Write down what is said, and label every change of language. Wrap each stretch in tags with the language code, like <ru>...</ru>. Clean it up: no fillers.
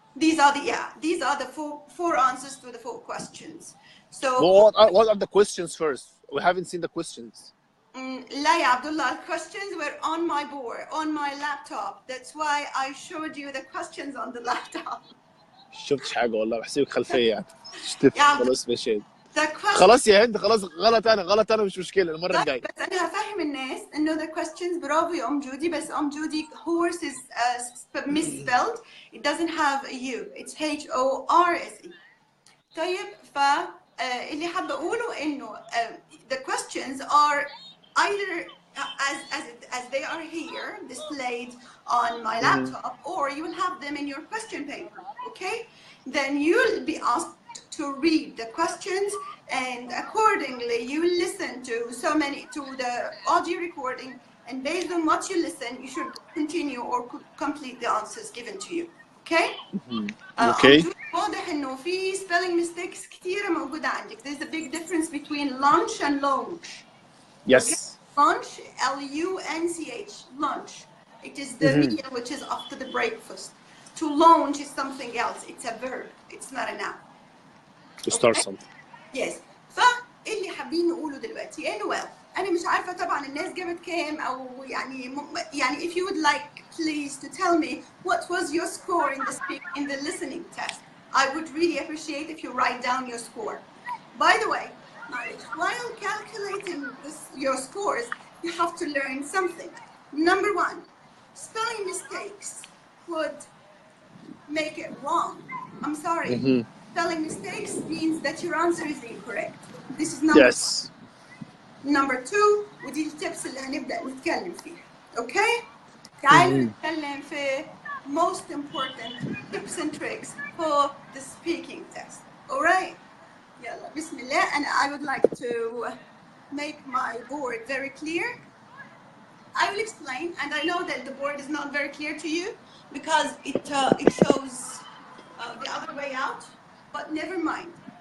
<en>These are the four answers to the 4 questions. So What are the questions first? We haven't seen the questions.</en> <ar>لا يا عبد الله,</ar> <en>questions were on my board, on my laptop. That's why I showed you the questions on the laptop.</en> <ar>شفتش حاجة والله, بحسبك خلفية يعني. شفت خلاص مشيت. خلاص يا هند, خلاص غلط انا مش مشكلة المرة الجاية. بس انا هفهم الناس انه</ar> <en>the questions,</en> <ar>برافو يا ام جودي, بس ام جودي</ar> <en>horse is misspelled. It doesn't have a U. It's H-O-R-S-E.</en> <ar>طيب اللي حابة اقوله انه</ar> <en>the questions are either as they are here displayed on my laptop, or you will have them in your question paper. Okay, then you'll be asked to read the questions, and accordingly you will listen to the audio recording, and based on what you listen you should continue or complete the answers given to you. Okay? Okay.</en> <ar>واضح انه في spelling mistakes كثيرة موجودة عندك.</ar> <en>There's a big difference between lunch and lounge. Yes. Okay? Lunch, L-U-N-C-H, lunch. It is the meal which is after the breakfast. To lounge is something else. It's a verb. It's not a noun. To start something. Yes.</en> <ar>فاللي حابين نقوله دلوقتي</ar> <en>anyway,</en> <ar>أنا مش عارفة طبعا الناس جابت كام أو يعني</ar> <en>if you would like please to tell me what was your score in the listening test. I would really appreciate if you write down your score. By the way, while calculating your scores, you have to learn something. Number 1, spelling mistakes would make it wrong. I'm sorry. Spelling mistakes means that your answer is incorrect. This is number Yes.</en> <ar>Number 2, ودي التبس اللي هنبدأ نتكلم فيها.</ar> <en>Okay?</en> <ar>تعالوا نتكلم في</ar> <en>most important tips and tricks for the speaking test. Alright?</en> <ar>يلا بسم الله.</ar> <en>And I would like to make my board very clear. I will explain, and I know that the board is not very clear to you because it shows the other way out, but never mind.</en>